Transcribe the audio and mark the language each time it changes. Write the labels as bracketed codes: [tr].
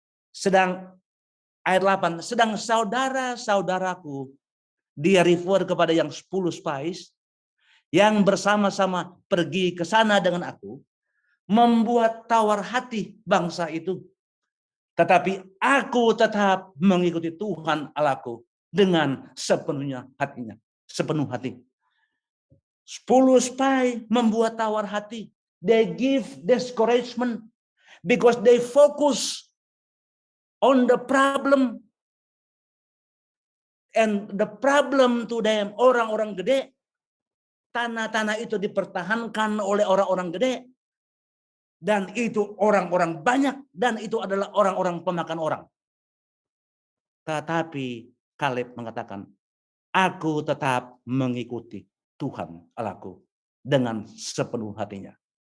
[id] Sedang ayat 8, sedang saudara-saudaraku, dia refer kepada yang 10 spies, yang bersama-sama pergi ke sana dengan aku, membuat tawar hati bangsa itu. Tetapi aku tetap mengikuti Tuhan Allahku dengan sepenuh hati. 10 spy membuat tawar hati. [en] They give discouragement because they focus on the problem, and the problem to them, [id] orang-orang gede. Tanah-tanah itu dipertahankan oleh orang-orang gede, dan itu orang-orang banyak, dan itu adalah orang-orang pemakan orang. Tetapi Kaleb mengatakan, aku tetap mengikuti Tuhan Allahku dengan sepenuh hatinya.